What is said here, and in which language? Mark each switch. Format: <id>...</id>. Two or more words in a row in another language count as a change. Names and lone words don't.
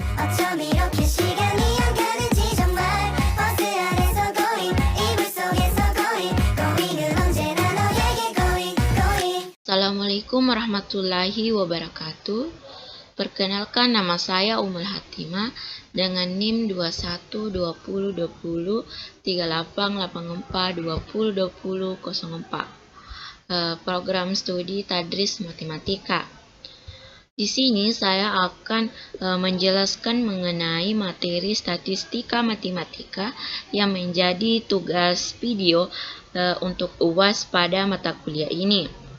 <ko>어쩜 이렇게 시간이 안 가는지 정말 버스 안에서 going 이불 속에서 going은 언제나 너에게 going.</ko> <ar>السلام عليكم ورحمة الله وبركاته.</ar> <id>Perkenalkan, nama saya Umul Hatimah dengan NIM 21203884202004. Program studi Tadris Matematika. Di sini saya akan menjelaskan mengenai materi statistika matematika yang menjadi tugas video untuk UAS pada mata kuliah ini.</id>